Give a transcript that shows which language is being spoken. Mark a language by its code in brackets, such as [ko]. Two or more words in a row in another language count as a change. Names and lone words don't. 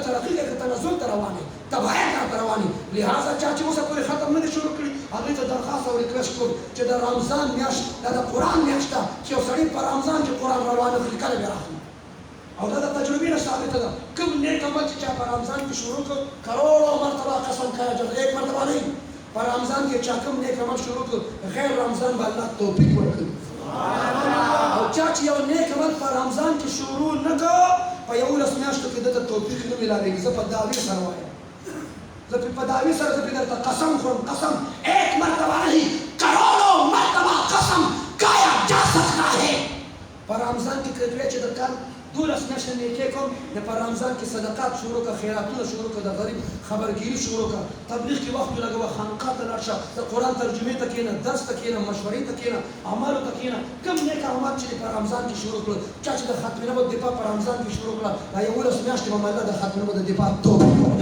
[ps] ته ترقي کې تنزل ته روان دي، تباهۍ ته روان دي. لہذا چا چې اوسه پورې ختم نه دي شروع کړي هغوی ته درخواست او ریکویسټ کوم چې د رمضان میاشت دا د قرآن میاشت ده چې یو سړی په رمضان کې قرآن روان کړي کله بیا راخلي. او دا د تجربې نه ثابته ده. کوم نیک عمل چې چا په رمضان کې شروع کړ [ur] کروڑوں مرتبه قسم کھایا جب ایک مرتبه نہیں [ps] په رمضان کې چا کوم نیک عمل شروع کړ غیر رمضان به الله توفیق ورکړي. او چا چې یو نیک عمل په رمضان کې شروع نه کړ په 11 میاشتو کې دته توفیق نه ملاویږي. زه په دعوی سره وایم، زه په دعوی سره زه درته قسم خورم، [ur] قسم ایک مرتبه نہیں کروڑوں مرتبه قسم کھایا جا سکتا ہے. [ps] په رمضان کې کړی چې د کار 12 میاشتې نیکۍ کوم د په رمضان کې صدقات شروع کړه، خیراتونه شروع کړه، د غریب خبرګیري شروع کړه، تبلیغ کې وخت ولګوه، خانقاه ته لاړ شه، د قرآن ترجمې ته کښېنه، درس ته کښېنه، مشورې ته کښېنه، اعمالو ته کښېنه. کوم نیک اعمال چې په رمضان کې شروع کړل، چا چې د ختم نبوت دفاع په رمضان کې شروع کړه دا 11 میاشتې به الله د ختم نبوت د دفاع توفیق ورکړي.